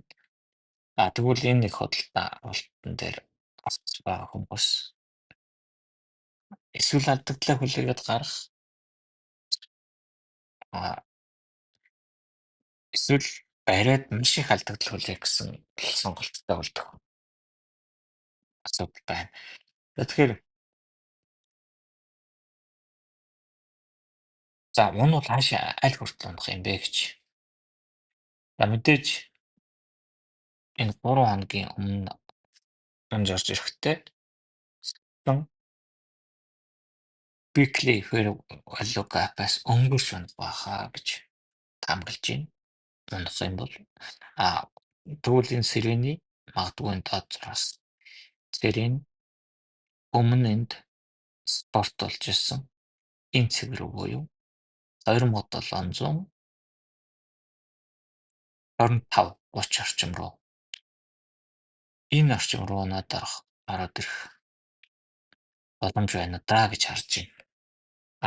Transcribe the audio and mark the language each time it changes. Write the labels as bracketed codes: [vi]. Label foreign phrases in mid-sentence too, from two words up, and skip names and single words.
[mn] Тэгвэл энэ нэг худалдан дээр орцож байгаа хүмүүс эсвэл алдагдлаа хүлээгээд гарах эсвэл бариад маш их алдагдал хүлээх гэсэн сонголттой болдог асуудал байна. Тэгэхээр мөн бол хаашаа аль хүртэл унах юм бэ гэж. Мэдээж энэ 3 хоногийн өмнө унж орж ирэхдээ [en] weekly fair value gap- [mn] аас өнгөрч унах байхаа гэж таамаглаж байна. Унах юм бол тэгвэл энэ сэрээний магадгүй энэ доод зураас сэрийн өмнө энд спорт болж ирсэн энэ цэг рүү буюу 2725-30 орчим руу энэ орчим руу надад ороод ирэх боломж байна даа гэж харж байна.